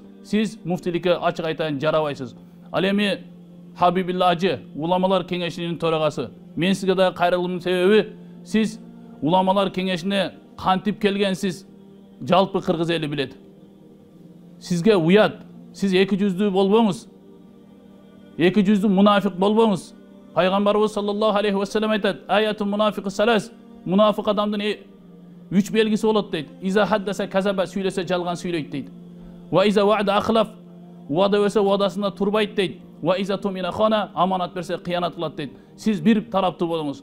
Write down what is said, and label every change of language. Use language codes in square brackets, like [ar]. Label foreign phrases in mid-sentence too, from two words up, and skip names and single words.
[ky] Сиз муфтиликке ачык айтайын жарабайсыз. Ал эми Хабибилла Ажы, уламалар кеңешинин төрагасы. Мен сизге да кайрылуумдун себеби, сиз уламалар кеңешине кантип келгенсиз жалпы кыргыз эли билет. Сизге уят. Сиз эки жүздүү болбоңуз. Эки жүздүү мунафик болбоңуз. Пайгамбарыбыз [ar] صلى الله عليه وسلم [ky] айтат: [ar] "آية المنافق ثلاث." [ky] Мунафик адамдын үч белгиси болот дейт. [ar] إذا حدث كذب, [ky] сүйлөсө жалган сүйлөйт дейт. [ar] وإذا وعد أخلف, [ky] вада берсе вадасында турбайт дейт. [ar] وإذا اؤتمن خان, [ky] аманат берсе кыянат кылат дейт. Сиз бир тараптуу болуңуз.